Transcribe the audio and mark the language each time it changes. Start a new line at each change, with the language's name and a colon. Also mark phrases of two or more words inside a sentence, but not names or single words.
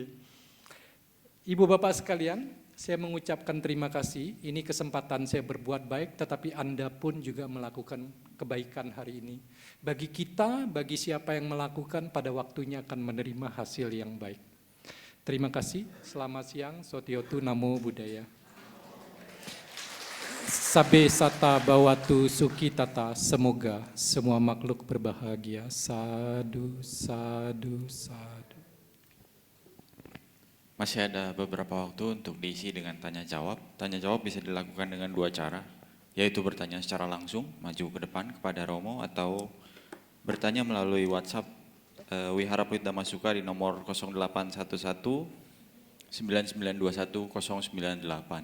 Indonesian: Ibu bapak sekalian, saya mengucapkan terima kasih, ini kesempatan saya berbuat baik, tetapi Anda pun juga melakukan kebaikan hari ini. Bagi kita, bagi siapa yang melakukan, pada waktunya akan menerima hasil yang baik. Terima kasih, selamat siang,
Pali: Sotiotu Namo Buddhaya. Sabe sata bawatu suki tata,
Indonesian: semoga semua makhluk berbahagia.
Pali: Sadu, sadu, sadu.
Indonesian: Masih ada beberapa waktu untuk diisi dengan tanya jawab. Tanya jawab bisa dilakukan dengan dua cara, yaitu bertanya secara langsung, maju ke depan kepada Romo, atau bertanya melalui WhatsApp Wihara Pluit Damasuka di nomor 0811 9921 098.